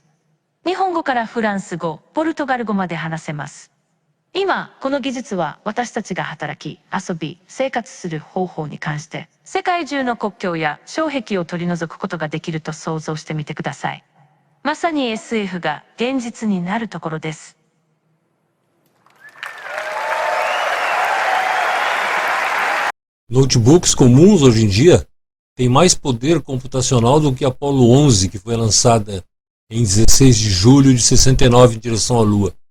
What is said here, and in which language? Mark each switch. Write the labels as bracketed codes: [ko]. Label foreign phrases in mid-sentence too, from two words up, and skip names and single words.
[ja] 日本語からフランス語、ポルトガル語まで話せます。今、この技術は私たちが働き、遊び、生活する方法に関して、世界中の国境や障壁を取り除くことができると想像してみてください。まさに SF が現実になるところです。 [pt] Notebooks comuns hoje em dia têm mais poder computacional do que a Apollo 11, que foi lançada em 16 de julho de 69 em direção à Lua.